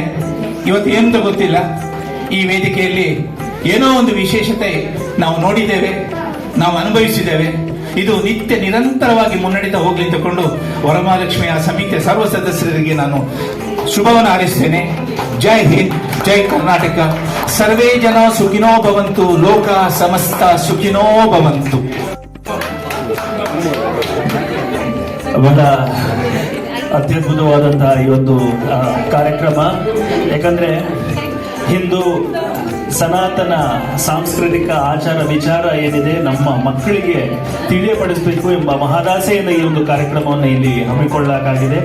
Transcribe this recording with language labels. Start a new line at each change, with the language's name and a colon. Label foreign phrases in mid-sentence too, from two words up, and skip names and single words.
Kannada: ಇವತ್ತು ಏನಂತ ಗೊತ್ತಿಲ್ಲ, ಈ ವೇದಿಕೆಯಲ್ಲಿ ಏನೋ ಒಂದು ವಿಶೇಷತೆ ನಾವು ನೋಡಿದ್ದೇವೆ, ನಾವು ಅನುಭವಿಸಿದ್ದೇವೆ. ಇದು ನಿತ್ಯ ನಿರಂತರವಾಗಿ ಮುನ್ನಡೆತಾ ಹೋಗ್ಲಿ ತಕೊಂಡು ವರಮಹಾಲಕ್ಷ್ಮಿಯ ಸಮಿತಿಯ ಸರ್ವ ಸದಸ್ಯರಿಗೆ ನಾನು ಶುಭವನ್ನು ಹಾರೈಸ್ತೇನೆ. ಜೈ ಹಿಂದ್, ಜೈ ಕರ್ನಾಟಕ.
Sanskrit: ಸರ್ವೇ ಜನ ಸುಖಿನೋ ಭವಂತು, ಲೋಕ ಸಮಸ್ತ ಸುಖಿನೋ ಭವಂತು.
Kannada: ಬಹಳ ಅತ್ಯದ್ಭುತವಾದಂತಹ ಈ ಒಂದು ಕಾರ್ಯಕ್ರಮ. ಯಾಕಂದ್ರೆ ಹಿಂದೂ ಸನಾತನ ಸಾಂಸ್ಕೃತಿಕ ಆಚಾರ ವಿಚಾರ ಏನಿದೆ ನಮ್ಮ ಮಕ್ಕಳಿಗೆ ತಿಳಿಯಪಡಿಸಬೇಕು ಎಂಬ ಮಹದಾಸೆಯಿಂದ ಈ ಒಂದು ಕಾರ್ಯಕ್ರಮವನ್ನು ಇಲ್ಲಿ ಹಮ್ಮಿಕೊಳ್ಳಲಾಗಿದೆ.